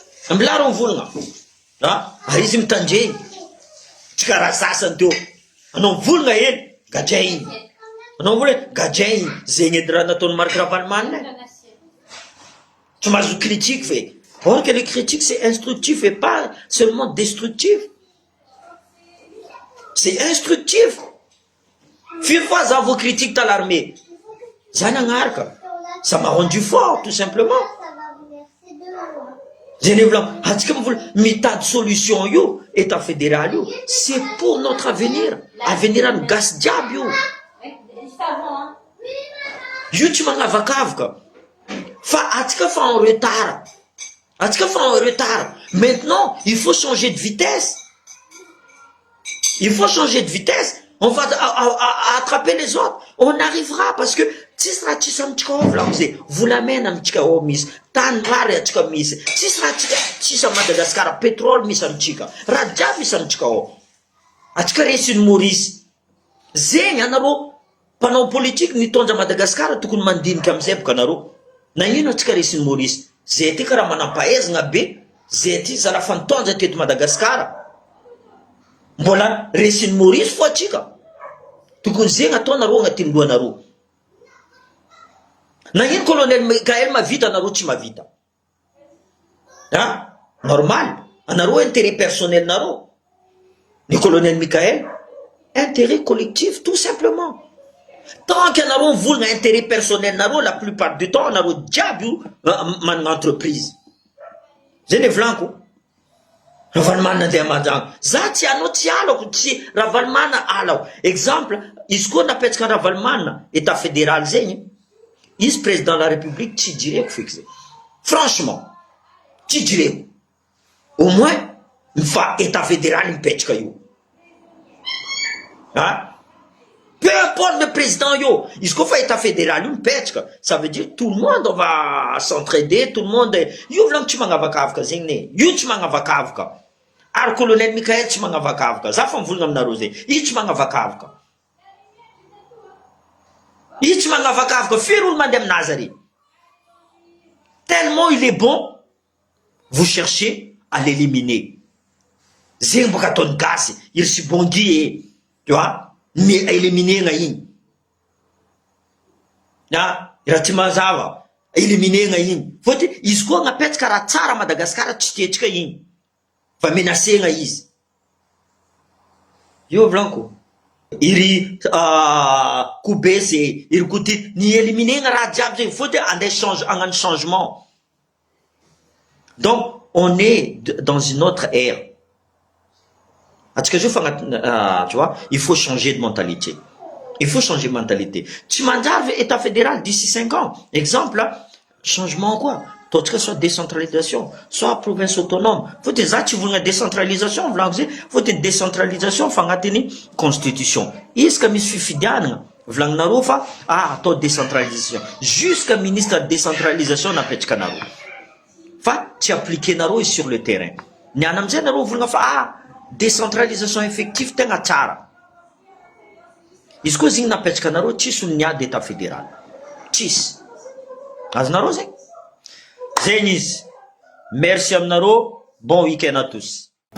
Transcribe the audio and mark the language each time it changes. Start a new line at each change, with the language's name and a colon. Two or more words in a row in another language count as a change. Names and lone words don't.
Malagasy: Mila rô mivolagna. Ah, ary izy mitandreny. Tsika raha sasany teo. Anao mivolagna eny, gadra iny. Anao mivolagna eny, gadra iny. Zegny edy raha nataon'ny Marc Ravalomanina. Tsy mahazo critique ve?
French: Or que le critique, c'est instructif et pas seulement destructif. C'est instructif.
Malagasy: Firy fois za vao critique ta l'armée. Za nagnaraka.
French: Ça m'a rendu fort, tout simplement.
Malagasy: Zay ne vola-, atsika mivola, mitady solution io,
French: état fédéral
Malagasy: io,
French: c'est pour notre avenir.
Malagasy: Avenir an'ny gasy jiaby io. Io tsy magnavakavaka. Fa atsika fa
French: en retard.
Malagasy: Atsika fa
French: en retard. Maintenant, il faut changer de vitesse. Il faut changer de vitesse. On va a-, a-, a-, attraper les autres. On arrivera parce que
Malagasy: tsisy raha tsisy amintsika ao volagno zay. Volamena amintsika ao misy. Tany rary atsika misy. Tsisy raha tsika tsisy a Madagasikara. Pétrole misy amintsika. Raha jiaby misy amintsika ao. Atsika resiny Maurice. Zegny anareo mpanao politique nitondra Madagasikara tokony mandinika amizay boka anareo. Na ino atsika resiny Maurice? Zay ty karaha manampahaizana be. Zay ty zala fa nitondra teto Madagasikara. Mbola resiny Maurice fo atsika. Tokony zegny atao nareo agnatin'ny lohanareo. Na ino colonel Michael mavita, nareo tsy mavita. Ha? Normal. Anareo
French: intérêt personnel
Malagasy: nareo.
French: Ny colonel Michael, intérêt collectif, tout simplement. Tant que
Malagasy: nareo mivolagna
French: intérêt personnel
Malagasy: nareo,
French: la plupart du temps,
Malagasy: nareo jiaby io, ah, managna entreprise. Zay ny volaniko. Ravalomanina andeha manjanga. Za tsy anao tsy alako, tsy Ravalomanina alao. Exemple, izy koa napetraka Ravalomanina,
French: état fédéral
Malagasy: zegny, izy
French: président de la république
Malagasy: tsy jireko feky zay. Franchement, tsy jireko.
French: Au moins,
Malagasy: fa
French: état fédéral
Malagasy: mipetraka io. Hein?
French: Peu importe le président
Malagasy: io, izy koa fa
French: état fédéral
Malagasy: io mipetraka,
French: ça veut dire tout le monde on va s'entraider, tout le monde,
Malagasy: io volagno tsy magnavakavaka zegny ne, io tsy magnavakavaka. Ary colonel Michael tsy magnavakavaka, za fa mivolagna aminareo zay, io tsy magnavakavaka. Io tsy magnavakavaka, firy olo mandeha aminazy ary?
French: Tellement il est bon, vous cherchez à l'éliminer.
Malagasy: Zegny boka ataony gasy, il si bongi e,
French: tu vois,
Malagasy: mi-, éliminer gna igny. Na, raha tsy mazava, éliminer gna igny. Fôtony izy koa gnapetraka raha tsara Madagasikara tsy tetrika igny. Fa menacé gna izy. Io volaniko. Iry, ah, Koubese, iry Coutinho, ni éliminer gna raha jiaby zegny. Fôtony andeha change, hagnano changement.
French: Donc, on est d-, dans une autre ère.
Malagasy: Atsika zao fa agnaty,
French: ah, tu vois, il faut changer de mentalité. Il faut changer de mentalité.
Malagasy: Tsy manjary ve
French: état fédéral d'ici cinq ans?
Malagasy: Exemple, changement koa, ataontsika
French: soit décentralisation, soit province autonome.
Malagasy: Fôtony za tsy volagna décentralisation, volagno zay, fôtony décentralisation fa agnatin'ny constitution. Izy ka misy fifidianana, volagninareo fa, ah, atao décentralisation.
French: Jusqu'à ministre de décentralisation
Malagasy: napetraka anareo. Fa tsy appliquenareo izy
French: sur le terrain.
Malagasy: Niany am'izay nareo volagna fa, ah,
French: décentralisation effective
Malagasy: tegna tsara. Izy koa zigny napetraka anareo, tsisy ho niady état fédéral. Tsisy. Azonareo zay? Zegny izy. Merci aminareo.
French: Bon week-end à tous.